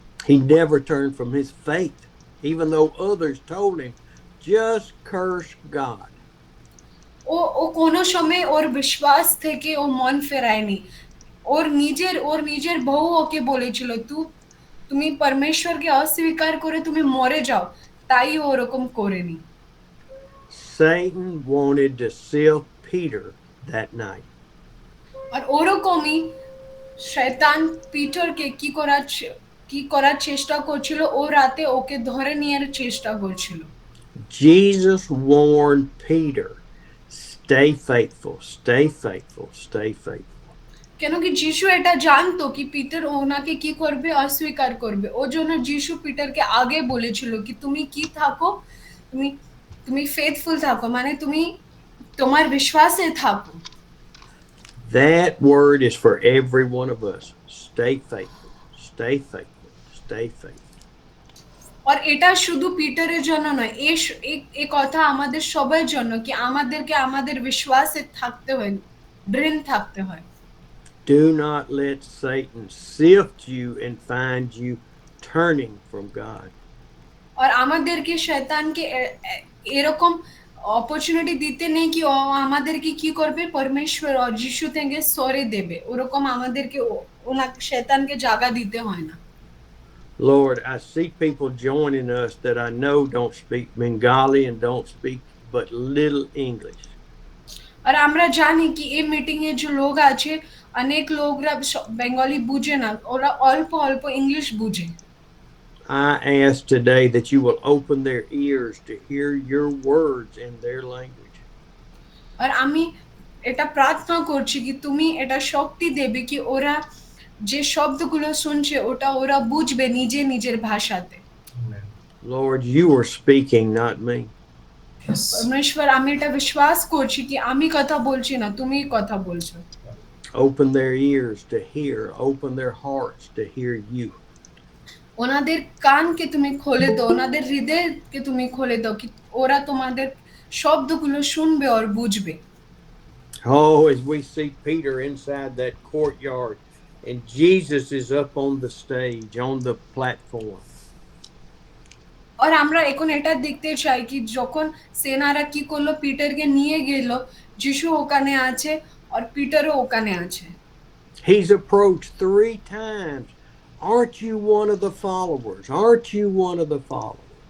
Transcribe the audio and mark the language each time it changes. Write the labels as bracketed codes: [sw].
[en] He never turned from his faith, even though others told him, just curse God. [bn] ও কোনো সময় ওর বিশ্বাস থেকে ও মন ফেরায়নি। ওর নিজের বউ ওকে বলেছিল তুমি পরমেশ্বরকে অস্বীকার করে তুমি মরে যাও, তাই ও ওরকম করেনি। [en] Satan wanted to sift Peter that night. [bn] আর ওরকমই শয়তান পিটারকে কি করার চেষ্টা করছিল, ও রাতে ওকে ধরে নেওয়ার চেষ্টা করছিল। [en] Jesus warned Peter, stay faithful, stay faithful, stay faithful. [bn] কেন কি যিশু এটা জানতো কি পিটার ওনাকে কি করবে, অস্বীকার করবে। ওর জন্য যিশু পিটারকে আগে বলেছিল কি তুমি কি থাকো, তুমি তুমি ফেথফুল থাকো, মানে তুমি তোমার বিশ্বাসে থাকো। [en] That word is for every one of us. Stay faithful, stay faithful, stay faithful. [bn] আর এটা শুধু পিটারের জন্য নয়, এই কথা আমাদের সবার জন্য কি আমাদেরকে আমাদের বিশ্বাসে থাকতে হয়, দৃঢ় থাকতে হয়। [en] Do not let Satan sift you and find you turning from God. [bn] আর আমাদেরকে শয়তানকে এরকম অপরচুনিটি দিতে নেই কি ও আমাদেরকে কি করবে, পরমেশ্বর আর যিশু থেকে সরে দেবে, ওরকম আমাদেরকে ওনাকে শয়তানকে জায়গা দিতে হয় না। [en] Lord, I see people joining us that I know don't speak Bengali and don't speak but little English. [bn] আর আমরা জানি কি এই মিটিং এ যে লোক আছে, অনেক লোকরা বেঙ্গলি বুঝে না, ওরা অল্প অল্প ইংলিশ বুঝে। [en] I ask today that you will open their ears to hear your words in their language. [bn] আর আমি এটা প্রার্থনা করছি কি তুমি এটা শক্তি দেবে কি ওরা যে শব্দগুলো শুনছে ওটা ওরা বুঝবে নিজের ভাষাতে। [en] Amen. Lord, you are speaking, not me. Yes. [bn] পরমেশ্বর, আমি এটা বিশ্বাস করছি কি আমি কথা বলছি না, তুমি কথা বলছো। [en] Open their ears to hear, open their hearts to hear you. [bn] ওনাদের কানকে তুমি খুলে দাও, ওনাদের হৃদয়কে তুমি খুলে দাও কি ওরা তোমাদের শব্দগুলো শুনবে আর বুঝবে। [en] Oh, as we see Peter inside that courtyard and Jesus is up on the stage, on the platform. [bn] আর আমরা এখন এটা দেখতে চাই কি যখন সেনারা কি করলো, পিটারকে নিয়ে গেল, যিশু ওখানে আছে আর পিটারও ওখানে আছে। [en] He's approached 3 times. Aren't you one of the followers? Aren't you one of the followers?